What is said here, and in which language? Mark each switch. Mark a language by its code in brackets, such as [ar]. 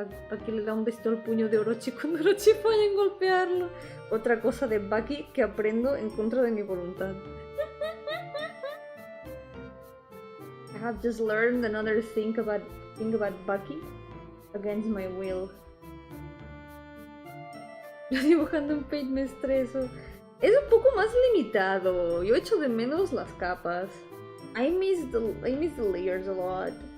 [es] Bucky le da un besito al puño de Orochi cuando Orochi falla en golpearlo. Otra cosa de Bucky que aprendo en contra de mi voluntad. [en] I have just learned another thing about Bucky against my will. [es] Yo dibujando en Paint me estreso. Es un poco más limitado. Yo echo de menos las capas. [en] I miss the layers a lot.